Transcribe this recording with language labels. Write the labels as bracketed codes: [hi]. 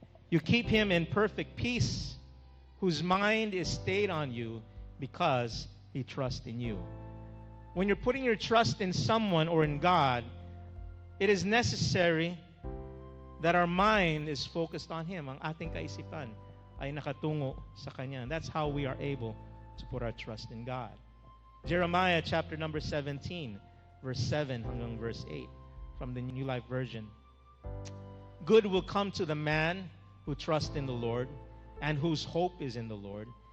[en] "You keep him in perfect peace, whose mind is stayed on you because he trusts in you." When you're putting your trust in someone or in God, it is necessary that our mind is focused on Him. [tl] Ang ating kaisipan ay nakatungo sa Kanya. [en] And that's how we are able to put our trust in God. Jeremiah chapter number 17, verse 7 hanggang verse 8 from the New Life Version. "Good will come to the man who trusts in the Lord and whose hope is in the Lord.